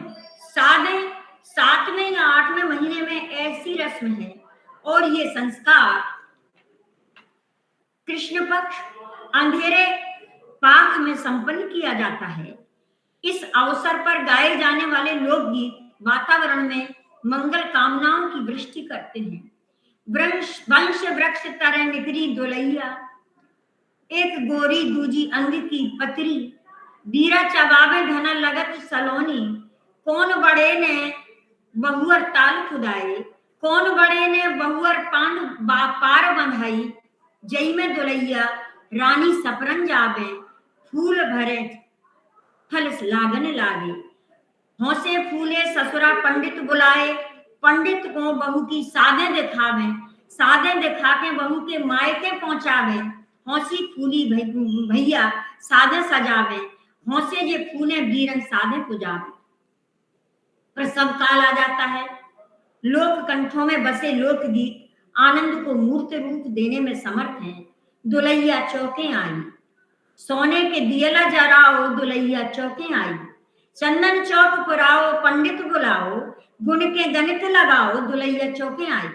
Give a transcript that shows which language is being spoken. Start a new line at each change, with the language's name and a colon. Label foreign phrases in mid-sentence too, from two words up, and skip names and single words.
Hindi: सादे 7वें या 8वें महीने में ऐसी रस्म है और ये संस्कार कृष्ण पक्ष अंधेरे पाख में संपन्न किया जाता है। इस अवसर पर गाए जाने वाले लोकगीत वातावरण में मंगल कामनाओं की वृष्टि करते हैं।
Bundeli: वंश वृक्ष तरह निकरी दोलैया, एक गोरी दूजी अंग की पतरी, बीरा चबावे धना लगत सलोनी, कौन बड़े ने बहुअर ताल खुदाए, कौन बड़े ने बहुअर पार बंधाई, जई में दुलैया रानी सपरन जावे, फूल भरे फल लागन लागे, हौसे फूले ससुरा पंडित बुलाए, पंडित को बहू की सादें दिखावे, सादें दिखा के बहू के मायके पहुंचावे, हौसी फूली भैया सादे सजावे, हौसे जे फूले बीरन सादे पुजावे।
Hindi: प्रसव काल आ जाता है, लोक कंठों में बसे लोकगीत आनंद को मूर्त रूप देने में समर्थ हैं।
Bundeli: दुलैया चौके आई, सोने के दियला जराओ, दुलैया चौके आई, चंदन चौक पुराओ, पंडित बुलाओ, गुण के गणित लगाओ, दुलैया चौके आई।